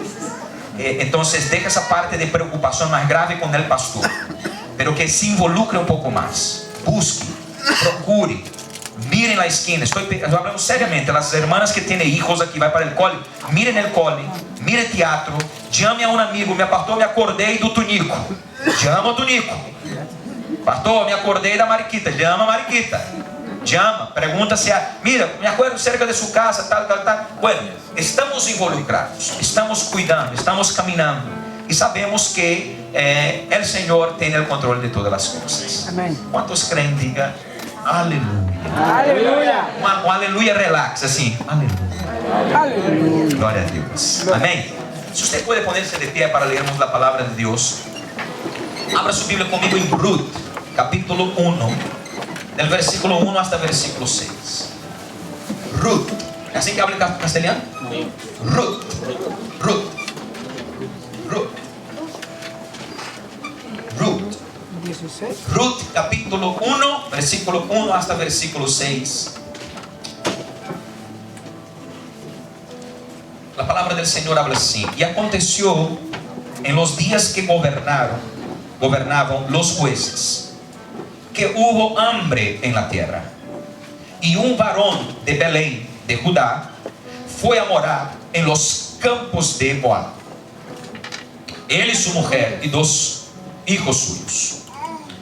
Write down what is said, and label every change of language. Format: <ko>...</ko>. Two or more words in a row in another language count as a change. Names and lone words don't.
<es>Entonces deja esa parte de preocupación más grave con el pastor, pero que se involucre un poco más, busque, procure. Miren la esquina, estoy hablando seriamente. Las hermanas que tienen hijos aquí, van para el cole, miren el cole, mire teatro, llame a un amigo:</es> <pt>me pastor, me acordei do Tunico.</pt> <es>Llama a Tunico.</es> <pt>Pastor, me acordei da Mariquita.</pt> <es>Llama a Mariquita. Llama, pregunta si mira, me acuerdo cerca de su casa, tal. Bueno, estamos involucrados, estamos cuidando, estamos caminando y sabemos que el Señor tiene el control de todas las cosas. Amén. ¿Cuántos creen? Diga aleluya. Aleluya.</es> <pt>Um aleluia relax, assim. Aleluia.</pt> <es>Aleluya.</es> <pt>Glória a Deus. Amém. Se você pode poner-se de pé para lermos a palavra de Deus, abra sua Bíblia comigo em Ruth, capítulo 1,</pt> <es>del versículo 1 hasta versículo 6.</es> <pt>Ruth. É assim que habla em castelhano? Ruth. Ruth. Ruth. Ruth. 16.</pt> <es>Ruth capítulo 1, versículo 1 hasta versículo 6. La palabra del Señor habla así: y aconteció en los días que gobernaban los jueces, que hubo hambre en la tierra, y un varón de Belén, de Judá, fue a morar en los campos de Moab, él y su mujer y 2 hijos suyos.</es>